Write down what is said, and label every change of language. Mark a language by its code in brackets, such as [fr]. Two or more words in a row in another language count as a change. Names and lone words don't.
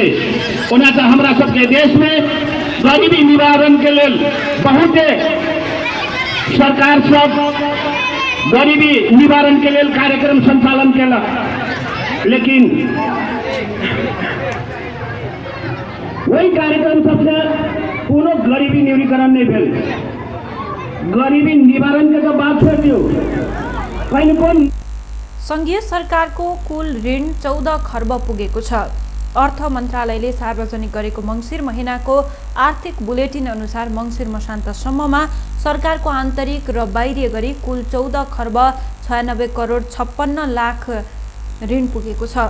[mai] ओना तऽ हमरा सबके देश में गरीबी निवारण के लेल बहुते सरकार सब गरीबी निवारण के लेल कार्यक्रम संचालन केलक, लेकिन वही कार्यक्रम सबसे कोनो गरीबी न्यूनीकरण नहीं भेल। गरीबी निवारण के तो बात छोड़ दियो, कहीं कोन [ne] संघीय सरकारको कुल ऋण 14 खर्ब पुगेको छ। अर्थ मन्त्रालयले सार्वजनिक गरेको मङ्सिर महिनाको आर्थिक बुलेटिन अनुसार मङ्सिर मसान्तसम्ममा सरकारको आन्तरिक र बाहिरी गरी कुल 14 खर्ब 96 करोड 56 लाख ऋण पुगेको छ।